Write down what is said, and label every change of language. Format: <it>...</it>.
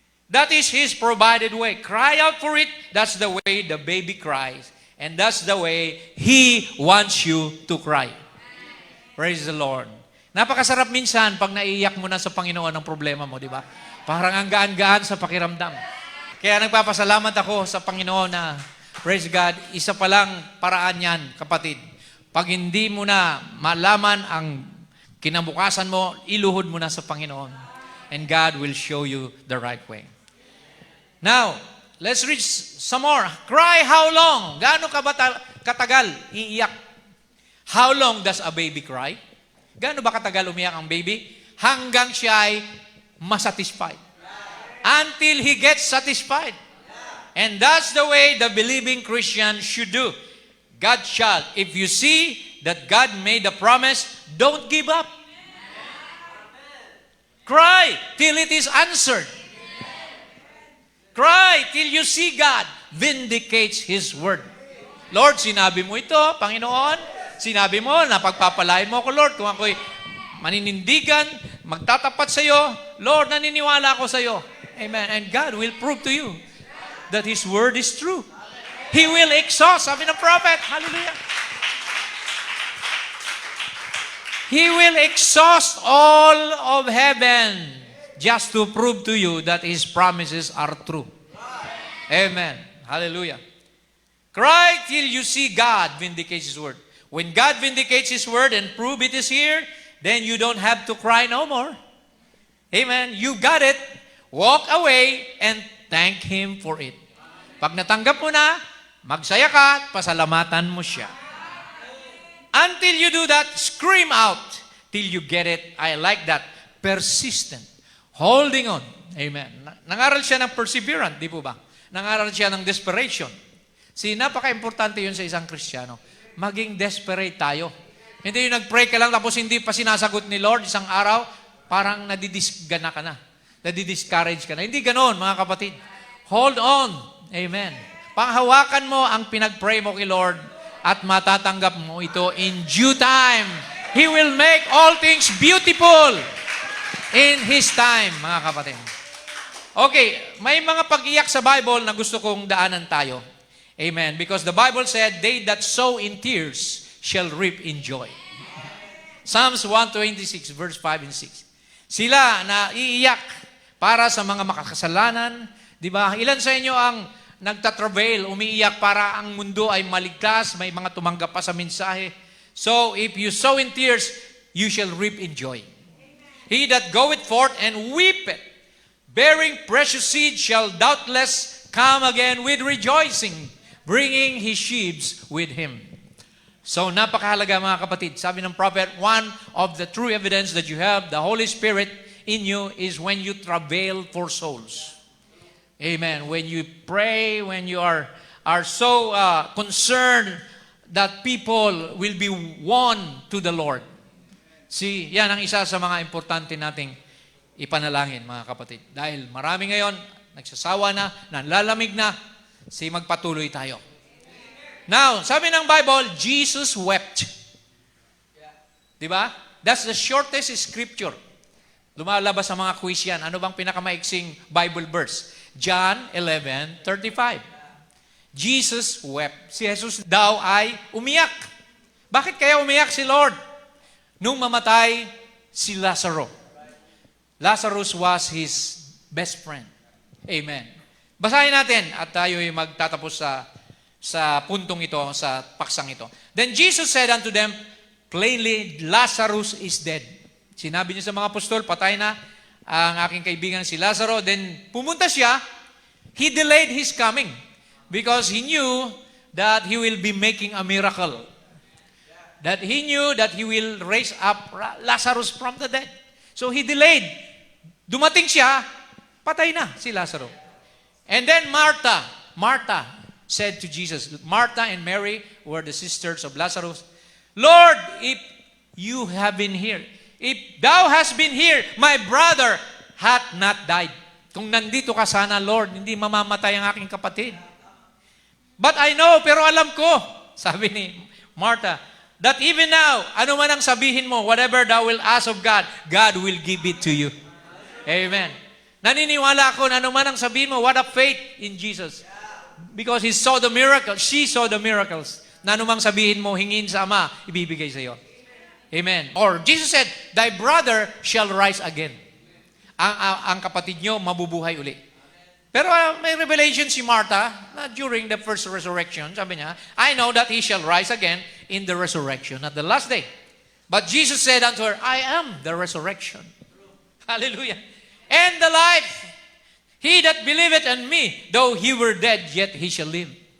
<en>That is His provided way. Cry out for it. That's the way the baby cries. And that's the way He wants you to cry. Praise the Lord.</en> <tl>Napakasarap minsan pag naiiyak mo na sa Panginoon ang problema mo, di ba? Parang ang gaan-gaan sa pakiramdam. Kaya nagpapasalamat ako sa Panginoon na,</tl> <en>praise God,</en> <tl>isa pa lang paraan yan, kapatid. Pag hindi mo na malaman ang kinabukasan mo, iluhod mo na sa Panginoon.</tl> <en>And God will show you the right way. Now, let's read some more. Cry how long?</en> <tl>Gaano ka ba katagal iiyak?</tl> <en>How long does a baby cry?</en> <tl>Gaano ba katagal umiyak ang baby? Hanggang siya ay masatisfied.</tl> <en>Until he gets satisfied. And that's the way the believing Christian should do. God's child, if you see that God made a promise, don't give up. Cry till it is answered. Cry till you see God vindicates His word.</en> <tl>Lord, sinabi mo ito, Panginoon. Sinabi mo na pagpapalain mo ako, Lord, kung ako'y maninindigan, magtatapat sa iyo, Lord, naniniwala ako sa iyo.</tl> <en>Amen. And God will prove to you that His word is true. He will exhaust,</en> <tl>sabi ng prophet.</tl> <en>Hallelujah. He will exhaust all of heaven just to prove to you that His promises are true. Amen. Hallelujah. Cry till you see God vindicates His word. When God vindicates His word and prove it is here, then you don't have to cry no more. Amen. You got it. Walk away and thank Him for it.</en> <tl>Pag natanggap mo na, magsaya ka at pasalamatan mo siya.</tl> <en>Until you do that, scream out till you get it. I like that. Persistent. Holding on. Amen.</en> <tl>Nangaral siya ng perseverance, di po ba? Nangaral siya ng desperation. See, napaka-importante yun sa isang Kristiyano. Maging desperate tayo. Hindi yung nag-pray ka lang tapos hindi pa sinasagot ni Lord isang araw, parang nadidisgana ka na. Nadidiscourage ka na. Hindi ganoon, mga kapatid.</tl> <en>Hold on.</en> <tl>Amen. Panghawakan mo ang pinag-pray mo kay Lord at matatanggap mo ito</tl> <en>in due time. He will make all things beautiful in His time,</en> <tl>mga kapatid. Okay, may mga pag-iyak sa Bible na gusto kong daanan tayo.</tl> <en>Amen. Because the Bible said, they that sow in tears shall reap in joy. Psalms 126, verse 5 and 6.</en> <tl>Sila na iiyak para sa mga makakasalanan. Di ba? Ilan sa inyo ang nagtatravel, umiiyak para ang mundo ay maligtas, may mga tumanggap pa sa mensahe.</tl> <en>So, if you sow in tears, you shall reap in joy. He that goeth forth and weepeth, bearing precious seed, shall doubtless come again with rejoicing, bringing his sheaves with him.</en> <tl>So, napakahalaga mga kapatid. Sabi ng prophet,</tl> <en>one of the true evidence that you have the Holy Spirit in you is when you travail for souls. Amen. When you pray, when you are so concerned that people will be won to the Lord.</en> <tl>See, yan ang isa sa mga importante nating ipanalangin, mga kapatid. Dahil marami ngayon, nagsasawa na, nanlalamig na, magpatuloy tayo.</tl> <en>Now,</en> <tl>sabi ng Bible,</tl> <en>Jesus wept.</en> <tl>Di ba?</tl> <en>That's the shortest scripture.</en> <tl>Lumalabas sa mga quiz yan. Ano bang pinakamaiksing Bible verse? John 11:35.</tl> <en>Jesus wept.</en> <tl>Si Jesus daw ay umiyak. Bakit kaya umiyak si Lord? Nung mamatay si Lazarus.</tl> <en>Lazarus was his best friend. Amen.</en> <tl>Basahin natin at tayo ay magtatapos sa puntong ito, sa paksang ito.</tl> <en>Then Jesus said unto them, plainly, Lazarus is dead.</en> <tl>Sinabi niya sa mga apostol, patay na ang aking kaibigan si Lazarus.</tl> <en>Then</en> <tl>pumunta siya,</tl> <en>he delayed his coming because he knew that he will be making a miracle. That he knew that he will raise up Lazarus from the dead. So he delayed</en> <tl>Dumating siya, patay na si Lazarus.</tl> <en>And then Martha said to Jesus, Martha and Mary were the sisters of Lazarus, Lord, if you have been here, if thou hast been here, my brother hath not died.</en> <tl>Kung nandito ka sana, Lord, hindi mamamatay ang aking kapatid.</tl> <en>But I know,</en> <tl>pero alam ko, sabi ni Martha,</tl> <en>that even now,</en> <tl>ano man ang sabihin mo,</tl> <en>whatever thou will ask of God, God will give it to you. Amen.</en> <tl>Naniniwala ako na ano man ang sabihin mo,</tl> <en>what a faith in Jesus. Because He saw the miracles, she saw the miracles.</en> <tl>Na ano mang sabihin mo, hingin sa Ama, ibibigay sa iyo.</tl> <en>Amen. Or Jesus said, thy brother shall rise again.</en> <tl>Ang kapatid nyo mabubuhay uli. Pero may revelation si Martha na</tl> <en>during the first resurrection,</en> <tl>sabi niya,</tl> <en>I know that he shall rise again in the resurrection at the last day. But Jesus said unto her, I am the resurrection. Hallelujah. And the life. He that believeth on me, though he were dead, yet he shall live.</en>